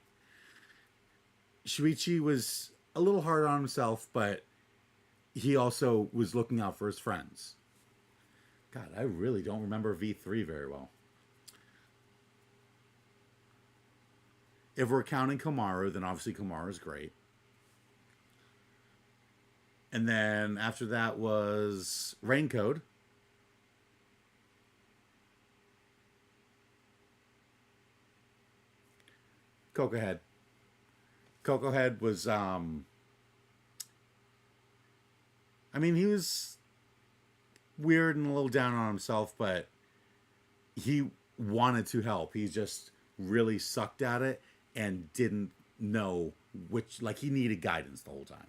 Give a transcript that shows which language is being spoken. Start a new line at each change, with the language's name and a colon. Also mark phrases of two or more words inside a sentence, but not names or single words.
English: Shuichi was a little hard on himself, but he also was looking out for his friends. God, I really don't remember V3 very well. If we're counting Komaru, then obviously Komaru is great. And then after that was Raincode. Cocohead. Cocohead was, I mean, he was weird and a little down on himself, but he wanted to help. He just really sucked at it and didn't know which, like, he needed guidance the whole time.